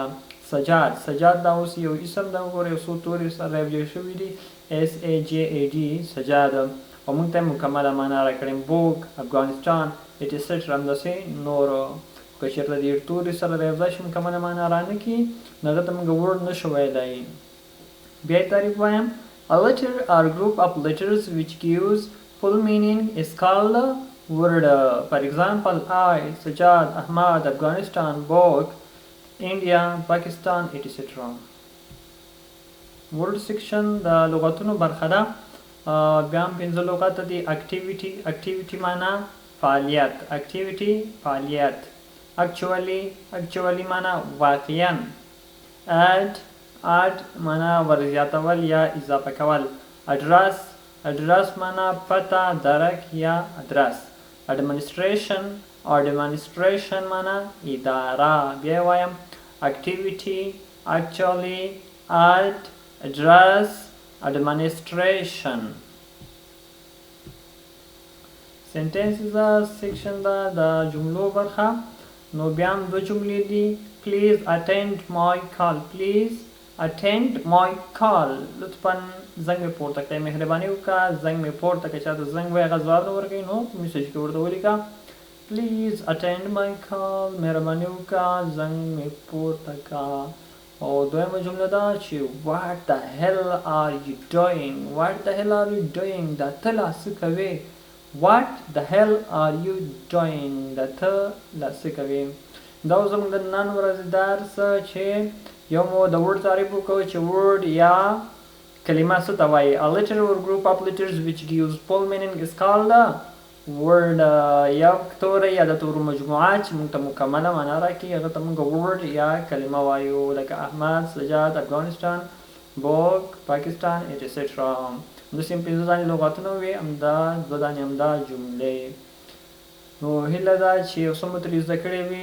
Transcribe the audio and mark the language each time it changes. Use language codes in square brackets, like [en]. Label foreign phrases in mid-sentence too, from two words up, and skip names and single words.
[ps] سجاد دا اوس یو اسم ده وګوره یو څو توري سره یوځای شوي دي SAJAD سجاد او موږ ته مکمله معنا راکړې. [en] book افغانستان etc. [ps] همداسې نورو که چېرته ډېر توري سره یوځای شي مکمله معنا رانه کړي نو هغه ته موږ word نه شو ویلی. بیا یې تعریف وایم. [en] A letter or group of letters which gives full meaning is called word. For example, I, Sajad, Ahmad, Afghanistan, book, India, Pakistan, etc. word section [ps] د لغتونو برخه ده. بیا هم پنځه لغات دي. activity معنا فعالیت. فعالیت. actually معنا واقعا. add معنا ورزیاتول یا اضافه کول. address معنا پته درک یا ادرس. administration معنا اداره. بیا وایم [en] activity, actually, address, administration. sentences section [ps] دا د جملو برخه. نو بیا هم دو جملې دي. [en] please attend my call. [ps] لطفا زنګ مې پورته کړئ. مهرباني وکړه زنګ مې پورته کړئ. چاته زنګ وایي هغه ځواب نه ورکوي نو میسج کې ورته ولیکه [en] please attend my call. [ps] مهرباني وکړه زنګ مې پورته کړه. او دویمه جمله ده چې [en] what the hell are you doing. [ps] دا ته لا څه کوې. [en] what the hell are you doing. [ps] دا ته لا څه کوې. دا زموږ د نن ورځې درس چې یو مو د word تعریف وکړو چې word یا کلمه څه ته وایي. [en] a letter or group of letters which gives full meaning is called word. [ps] یو توری یا د تورو مجموعه چې موږ ته مکمله معنا راکړي هغه ته موږ word یا کلمه وایو. لکه احمد، سجاد، افغانستان، book، پاکستان etc. همداسې هم پنځه دانې لغاتونه وي همدا دوه دانې همدا جملې. نو هیله ده چې یو څه مو ترې زده کړې وي.